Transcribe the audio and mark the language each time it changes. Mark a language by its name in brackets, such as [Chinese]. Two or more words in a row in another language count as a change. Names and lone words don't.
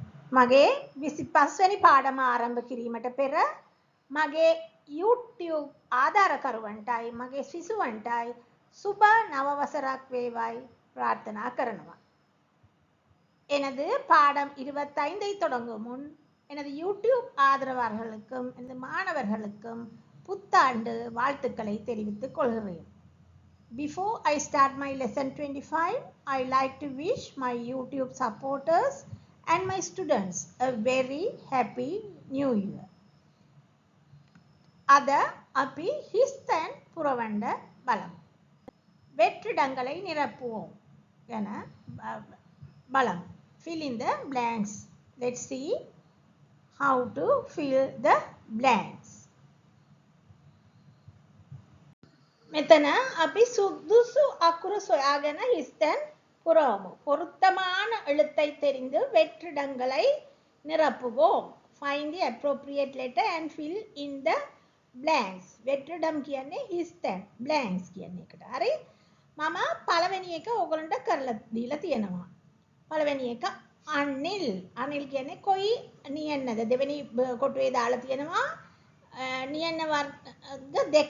[Sinhala] මගේ 25 වෙනි පාඩම ආරම්භ කිරීමට පෙර මගේ YouTube ආධාරකරුවන්ටයි මගේ සිසුවන්ටයි සුබ නව වසරක් වේවායි பிரார்த்தனா කරනවා. [Tamil] எனது பாடம் 25ஐ தொடங்கும் முன் எனது யூடியூப் ஆதரவாளர்களுக்கும் எனது மாணவர்களுக்கும் புத்தாண்டு வாழ்த்துக்களை தெரிவித்துக் கொள்கிறேன். [English] Before I start my lesson 25, I like to wish my YouTube supporters and my students a very happy new year. [Sinhala] අද අපි හිස්තැන් පුරවන්න බලමු. [Tamil] வெற்றிடங்களை நிரப்புவோம் என බලමු. [English] Fill in the blanks. Let's see how to fill the blanks. [Sinhala] මෙතන අපි සුදුසු අකුරු සොයාගෙන හිස්තැන් [Tamil] புறவும் பொருத்தமான எழுத்தை தெரிந்து வெற்றிடங்களை நிரப்புவோம். [English] Find the appropriate letter and fill in the blanks. [Sinhala] වෙற்றிඩම් කියන්නේ හිස්තැන්, blanks කියන්නේ එකට. හරි? මම පළවෙනි එක ඔයගලන්ට කරලා දීලා තියෙනවා. පළවෙනි එක අනිල්. අනිල් කියන්නේ කොයි නියන්නද? දෙවෙනි කොටුවේ දාලා තියෙනවා නියන්න වර්ග දෙකක්.